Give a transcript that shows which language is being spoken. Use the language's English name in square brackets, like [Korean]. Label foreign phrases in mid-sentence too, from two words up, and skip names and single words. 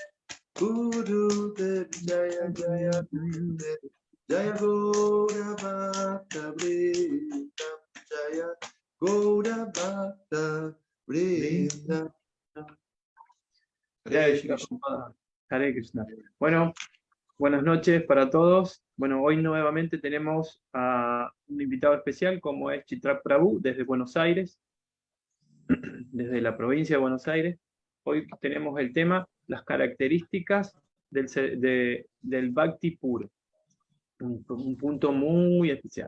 [Sanskrit] गुरुदेव जय जय गुरुदेव जय गौर भक्त वृन्द जय गौर भक्त वृन्द, Jaya Gaura Bhakta Vrinda. जय श्री कृष्ण हरे कृष्ण. [Spanish] Bueno, buenas noches para todos. Bueno, hoy nuevamente tenemos a un invitado especial como es Chitra Prabhu desde Buenos Aires, desde la provincia de Buenos Aires. Hoy tenemos el tema, las características del Bhakti puro, un punto muy especial.